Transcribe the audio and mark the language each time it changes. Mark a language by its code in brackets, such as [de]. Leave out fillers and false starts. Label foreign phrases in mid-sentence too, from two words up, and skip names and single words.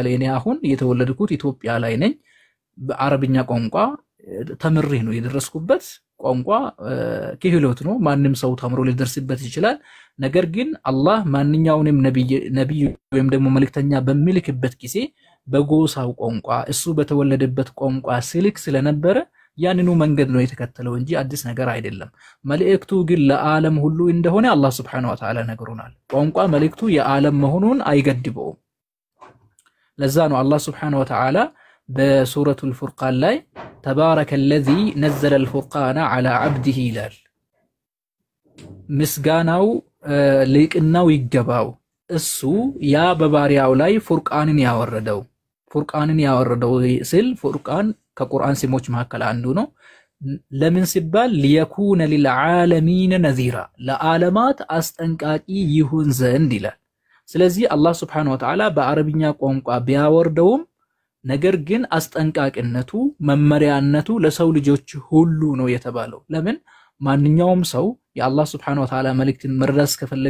[am] እኔ አሁን የተወለድኩት ኢትዮጵያ ላይ ነኝ በአረብኛ ቋንቋ ተምሬ ነው የደረስኩበት ቋንቋ ክህሎት ነው ማንንም ሰው ተምሮ ሊደርስበት ይችላል ነገር ግን አላህ ማንኛውንም ነብይ ወይም ደግሞ መልእክተኛ በሚልክበት ጊዜ በጎሳው ቋንቋ እሱ በተወለደበት ቋንቋ ሲልክ ስለነበረ ያንኑ መንገድ ነው የተከተለው እንጂ አዲስ ነገር አይደለም መልእክቱ ግን ለዓለም ሁሉ እንደሆነ አላህ [ar] سبحانه وتعالى [am] ነግሮናል ቋንቋ መልእክቱ የዓለም መሆኑን አይገድበውም ለዛ ነው አላህ [ar] سبحانه وتعالى [am] በሱረቱል ፉርቃን ላይ [ar] تبارك الذي نزل الفرقان على عبده [am] ይላል ምስጋናው ሊቅናው ይገባው እሱ ያ በባሪያው ላይ ፉርቃንን ያወረደው ሲል ፉርቃን ከቁርአን ስሞች መካከል አንዱ ነው ለምን ሲባል [ar] ليكون للعالمين نذيرا [am] ለዓለማት አስጠንቃቂ ይሁን ዘንድ ይላል ስለዚህ አላህ [ar] سبحانه وتعالى [am] በአረብኛ ቋንቋ ቢያወርደውም ነገር ግን አስጠንቃቂነቱ መመሪያነቱ ለሰው ልጆች ሁሉ ነው የተባለው ለምን ማንኛውም ሰው የአላህ [ar] سبحانه وتعالى [am] መልእክትን መረዳት ከፈለገ